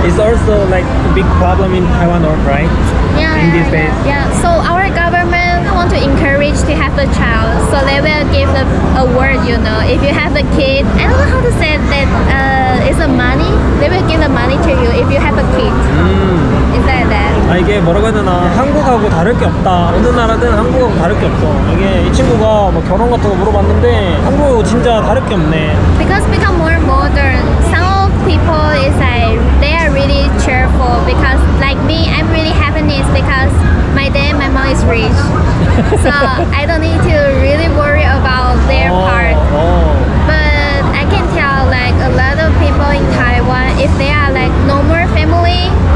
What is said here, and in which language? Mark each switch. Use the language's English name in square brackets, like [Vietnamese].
[English] It's also like a big problem in Taiwan, right? Yeah, In these days. Yeah. So our government want to encourage to have a child, so they will give a word. You know, if you have a kid, I don't know how to say that. It's a money. They will give the money to you if you have a kid. Is that that? [Korean] 아 이게 뭐라고 해야 되나 한국하고 다를 게 없다 어느 나라든 한국하고 다를 게 없어 이게 이 친구가 뭐 결혼 같은 거 물어봤는데 한국하고 진짜 다를 게 없네 [English] Because become more modern. Some of people is like they are really cheerful because like me, I'm really happiness because my dad, my mom is rich, so I don't need to really worry about their part. But I can tell like a lot of people in Taiwan, if they are like no more family,